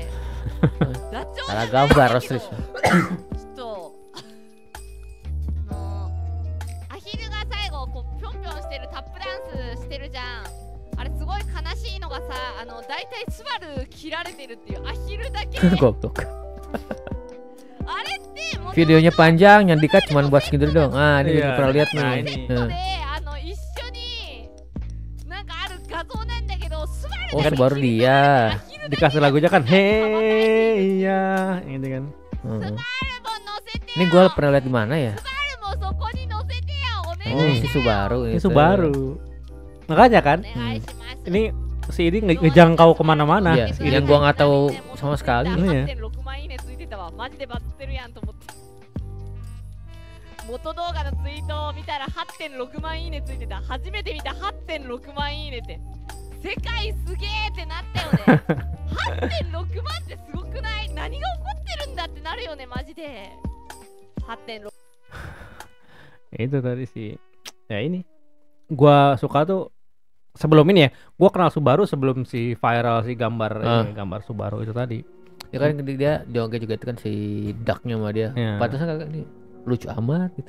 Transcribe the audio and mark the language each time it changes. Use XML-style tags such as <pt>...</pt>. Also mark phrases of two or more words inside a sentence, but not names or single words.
<ja>ダチョウじゃないんだけどちょっとアヒルが最後こうぴょんぴょんしてるタップダンスしてるじゃん。あれすごい悲しいのがさ、だいたいスバル切られてるっていう。アヒルだけ</ja> <id>Goblok. Videonya panjang, yang dikat cuma buat segitu doang. Ah, ini pernah lihat nih. Oh, baru dia. Dikasih lagunya kan,</id> <en>hey ya,</en> <id>gitu kan. Ini gue pernah lihat di mana ya? Oh, si Subaru. Ini Subaru. Makanya kan, ini si ini ngejangkau kemana-mana. Yang gue nggak tahu sama sekali. Iya.</id> <ja>元動画のツイートを見たら 8.6 万いいねついてた。初めて見た 8.6 万いいねって。世界すげーってなったよね。8.6 万ってすごくない？何が起こってるんだってなるよねマジで。8.6</ja> <id>Itu tadi sih. Ya ini. Gua suka tuh sebelum ini ya. Gua kenal Subaru sebelum si viral si gambar Subaru itu tadi. Ya kan dia joget juga itu kan si ducknya sama dia. Pantasnya kagak nih. Lucu amat gitu.</id>